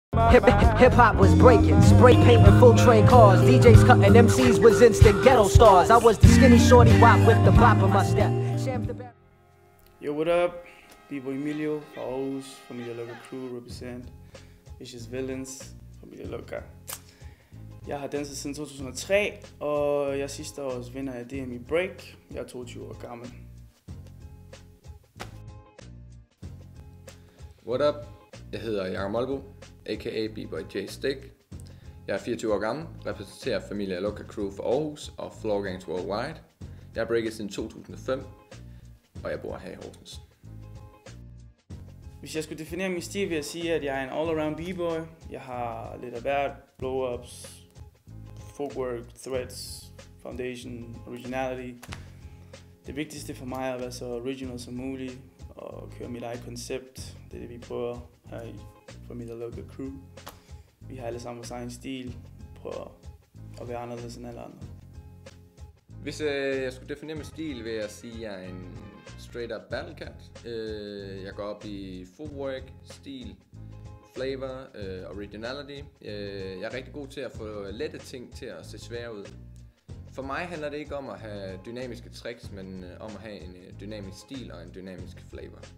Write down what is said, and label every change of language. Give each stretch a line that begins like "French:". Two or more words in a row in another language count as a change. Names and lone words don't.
English: Hip hop was breaking, spray painting full train cars, DJs cutting MCs was instant ghetto stars. I was the skinny shorty wop with the bop in my step. Yo, what up? B-Boy Emilio fra Aarhus, Familia Loca Crew represent. Vicious Villains, Familia Loca.
Danish: Jeg har danset siden 2003, og jeg sidste års vinder af DM i break. Jeg er 22 år gammel.
English: What up?
Danish: Jeg hedder Jakob Molbo, a.k.a. B-Boy J Stick. Jeg er 24 år gammel, repræsenterer Familia Loca Crew for Aarhus og Floor Gangs Worldwide. Jeg har breaket siden 2005, og jeg bor her i Horsens. Hvis jeg skulle definere min stil, vil jeg sige, at jeg er en
English: all-around b-boy.
Danish: Jeg har lidt af hvert,
English: blow-ups, footwork, threads, foundation, originality.
Danish: Det vigtigste for mig er at være så original som muligt og køre mit eget koncept. Det er det, vi prøver her i Familia Loca Crew. Vi har alle sammen vores egen stil, prøver at være anderledes end alle andre. Hvis jeg skulle definere min stil, vil jeg sige, at jeg er en
English: straight up battle cat.
Danish: Jeg går op i footwork, stil,
English: flavor, originality.
Danish: Jeg er rigtig god til at få lette ting til at se svære ud. For mig handler det ikke om at have dynamiske tricks, men om at have en dynamisk stil og en dynamisk flavor.